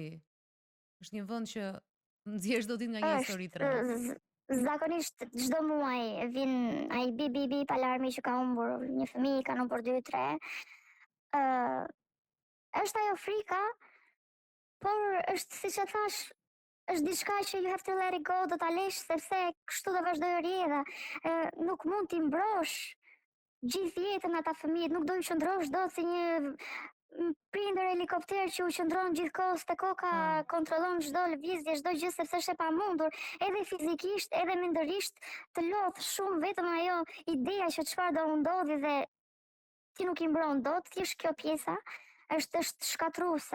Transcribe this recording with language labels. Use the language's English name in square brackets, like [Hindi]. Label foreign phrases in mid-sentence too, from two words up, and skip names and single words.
[Albanian] Është një vend që nxjerrësh çdo ditë nga një histori të re. Zakonisht çdo muaj vin ai bi alarmi që ka humbur një fëmijë, ka humbur 2-3. Është ajo frika, por është siç e thash, është diçka që [English] you have to let it go, [Albanian] do ta lesh sepse kështu do vazhdoj rjedha. Nuk mund t'i mbrosh gjithë jetën ata fëmijët, nuk do i qëndrosh dot si një prindër helikopter që u qëndron gjithkohës te koka, kontrollon çdo lëvizje, çdo gjë sepse është e pamundur, edhe fizikisht, edhe mendërisht të lodh shumë vetëm ajo ideja që çfarë do ndodhi dhe ti nuk i mbron dot, thjesht kjo pjesa është shkatruese.